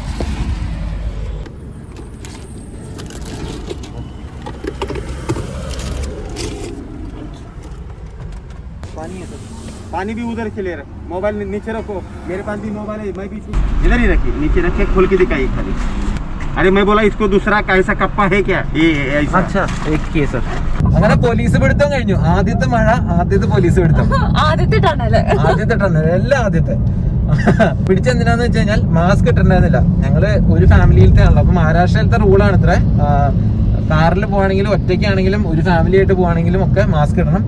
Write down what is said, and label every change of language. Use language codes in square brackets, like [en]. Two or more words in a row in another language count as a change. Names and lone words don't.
[hi] पानी है सर, पानी भी उधर से ले रहे। मोबाइल नीचे रखो, मेरे पास भी मोबाइल है, मैं भी इधर ही रखिए, नीचे रखे, खोल के दिखाइए खाली। अरे मैं बोला इसको दूसरा कैसा कप्पा है क्या? ये ऐसा। अच्छा एक केस सर. [ml] അങ്ങനെ പോലീസ് പിടുത്തം കഴിഞ്ഞു. ആദ്യത്തെ മഴ, ആദ്യത്തെ പോലീസ് പിടുത്തം, ആദ്യത്തെ ടണൽ, എല്ലാം ആദ്യത്തെ. പിടിച്ചെന്തിനാന്ന് വെച്ച് കഴിഞ്ഞാൽ മാസ്ക് ഇട്ടിട്ടുണ്ടായിരുന്നില്ല. ഞങ്ങള് ഒരു ഫാമിലിയിലത്തെ ആണല്ലോ. അപ്പൊ മഹാരാഷ്ട്രയിലത്തെ റൂളാണ് ഇത്ര. കാറിൽ പോവാണെങ്കിലും ഒറ്റയ്ക്കാണെങ്കിലും ഒരു ഫാമിലി ആയിട്ട് പോവാണെങ്കിലും ഒക്കെ മാസ്ക് ഇടണം.